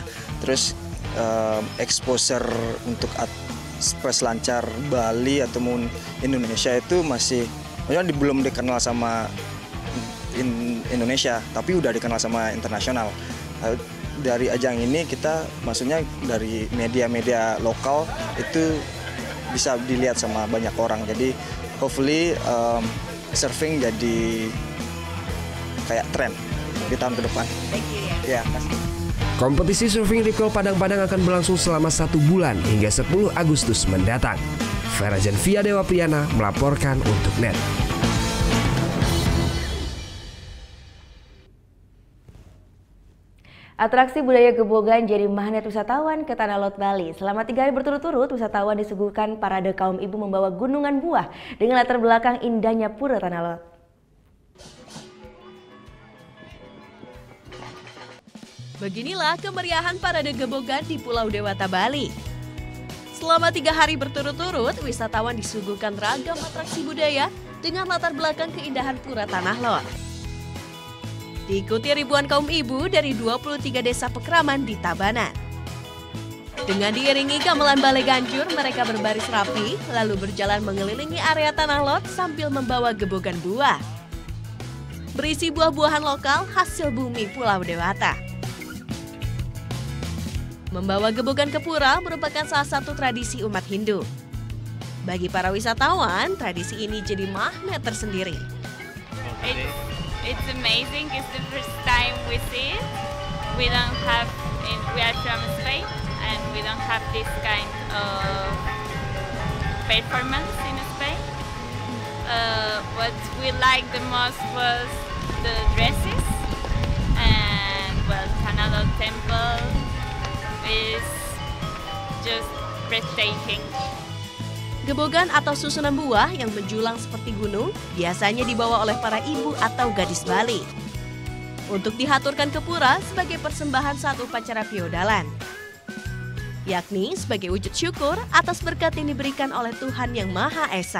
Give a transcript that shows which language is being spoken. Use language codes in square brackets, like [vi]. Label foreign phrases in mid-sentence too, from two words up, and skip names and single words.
[id] Terus exposure untuk peselancar Bali ataupun Indonesia itu masih, maksudnya belum dikenal sama Indonesia, tapi udah dikenal sama internasional. Dari ajang ini kita maksudnya dari media-media lokal itu bisa dilihat sama banyak orang. Jadi [en] hopefully surfing [id] jadi kayak tren di tahun ke depan. [en] Thank you ya. [id] Ya, kasih. Kompetisi surfing Rip Curl Padang-Padang akan berlangsung selama 1 bulan hingga 10 Agustus mendatang. Ferajan Via Dewa Priyana melaporkan untuk NET. Atraksi budaya Gebogan jadi magnet wisatawan ke Tanah Lot Bali. Selama 3 hari berturut-turut, wisatawan disuguhkan parade kaum ibu membawa gunungan buah dengan latar belakang indahnya pura Tanah Lot. Beginilah kemeriahan parade Gebogan di Pulau Dewata, Bali. Selama 3 hari berturut-turut, wisatawan disuguhkan ragam atraksi budaya dengan latar belakang keindahan pura Tanah Lot. Diikuti ribuan kaum ibu dari 23 desa Pekraman di Tabanan. Dengan diiringi gamelan Balai Ganjur, mereka berbaris rapi, lalu berjalan mengelilingi area Tanah Lot sambil membawa gebogan buah. Berisi buah-buahan lokal hasil bumi Pulau Dewata. Membawa gebogan ke pura merupakan salah satu tradisi umat Hindu. Bagi para wisatawan, tradisi ini jadi magnet tersendiri. [en] It's amazing. It's the first time we see it. We are from Spain, and we don't have this kind of performance in Spain. What we liked the most was the dresses, and well, Tanah Lot Temple is just breathtaking. [id] Gebogan atau susunan buah yang menjulang seperti gunung biasanya dibawa oleh para ibu atau gadis Bali untuk dihaturkan ke pura sebagai persembahan saat upacara feodalan, yakni sebagai wujud syukur atas berkat yang diberikan oleh Tuhan Yang Maha Esa.